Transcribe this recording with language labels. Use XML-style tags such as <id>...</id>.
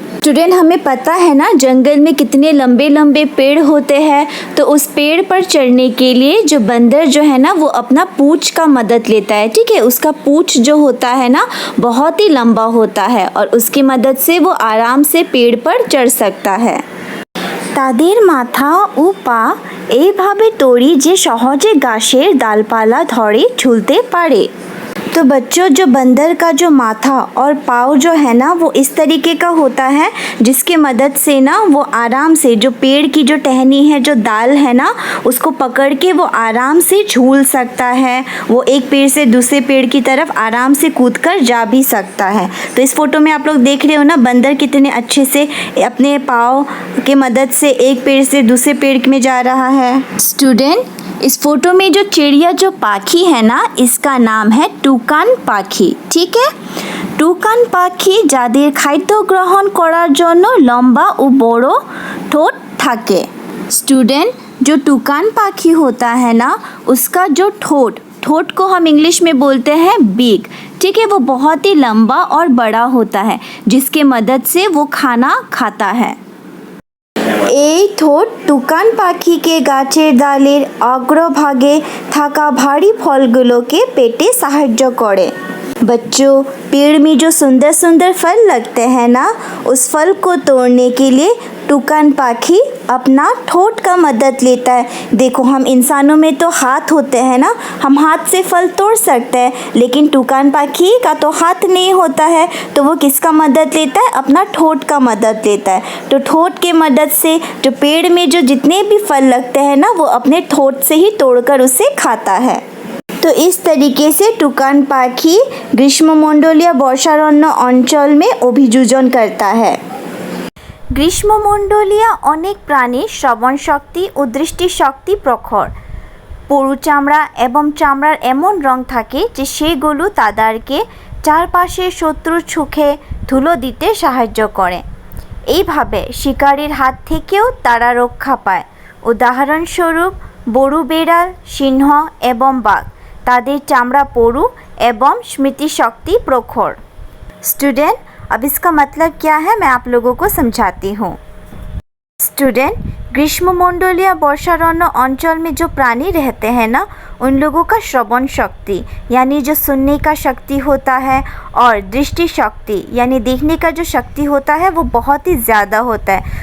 <hi>Student, हमें पता है ना जंगल में कितने लंबे लंबे पेड़ होते हैं, तो उस पेड़ पर चढ़ने के लिए जो बंदर जो है ना, वो अपना पूंछ का मदद लेता है, ठीक है। उसका पूंछ जो होता है ना, बहुत ही लंबा होता है और उसकी मदद से वो आराम से पेड़ पर चढ़ सकता है।</hi> <bn>তাদের মাথা ও পা এইভাবে তৈরি যে সহজে গাছের ডালপালা ধরে ঝুলতে পারে।</bn> <hi>तो बच्चों, जो बंदर का जो माथा और पाँव जो है ना, वो इस तरीके का होता है जिसके मदद से ना वो आराम से जो पेड़ की जो टहनी है, जो डाल है ना, उसको पकड़ के वो आराम से झूल सकता है। वो एक पेड़ से दूसरे पेड़ की तरफ आराम से कूदकर जा भी सकता है। तो इस फोटो में आप लोग देख रहे हो ना, बंदर कितने अच्छे से अपने पाँव के मदद से एक पेड़ से दूसरे पेड़ में जा रहा है। स्टूडेंट, इस फोटो में जो चिड़िया जो पाखी है ना, इसका नाम है टुकान पाखी, ठीक है।</hi> <bn>टुकान पाखी যাদের খাদ্য গ্রহণ করার জন্য লম্বা ও বড় ঠোঁট থাকে।</bn> <hi>स्टूडेंट, जो टुकान पाखी होता है ना, उसका जो ठोट को हम इंग्लिश में बोलते हैं बीक, ठीक है, वो बहुत ही लंबा और बड़ा होता है, जिसके मदद से वो खाना खाता है।</hi> <bn>এই ঠোঁট টুকান পাখিকে গাছের ডালের অগ্রভাগে থাকা ভারী ফলগুলোকে পেটে সাহায্য করে।</bn> <hi>बच्चों, पेड़ में जो सुंदर सुंदर फल लगते हैं ना, उस फल को तोड़ने के लिए टुकान पाखी अपना ठोंठ का मदद लेता है। देखो, हम इंसानों में तो हाथ होते हैं ना, हम हाथ से फल तोड़ सकते हैं, लेकिन टुकान पाखी का तो हाथ नहीं होता है, तो वो किसका मदद लेता है, अपना ठोंठ का मदद लेता है। तो ठोंठ के मदद से जो पेड़ में जो जितने भी फल लगते हैं ना, वो अपने ठोंठ से ही तोड़कर उसे खाता है। तो इस तरीके से टुकान पाखी ग्रीष्ममंडलीय वर्षारण्य अंचल में अभियोजन करता है।</hi> <bn>গ্রীষ্মমণ্ডলীয় অনেক প্রাণীর শ্রবণ শক্তি ও দৃষ্টিশক্তি প্রখর। পুরু চামড়া এবং চামড়ার এমন রং থাকে যে সেগুলো তাদেরকে চারপাশে শত্রুর চোখে ধুলো দিতে সাহায্য করে। এইভাবে শিকারীর হাত থেকেও তারা রক্ষা পায়। উদাহরণস্বরূপ বড় বেড়াল, সিংহ এবং বাঘ, তাদের চামড়া পুরু এবং স্মৃতিশক্তি প্রখর।</bn> <hi>स्टूडेंट, अब इसका मतलब क्या है, मैं आप लोगों को समझाती हूँ। स्टूडेंट, ग्रीष्ममंडलीय वर्षारण्य अंचल में जो प्राणी रहते हैं ना, उन लोगों का श्रवण शक्ति यानी जो सुनने का शक्ति होता है, और दृष्टि शक्ति यानी देखने का जो शक्ति होता है, वो बहुत ही ज़्यादा होता है।</hi>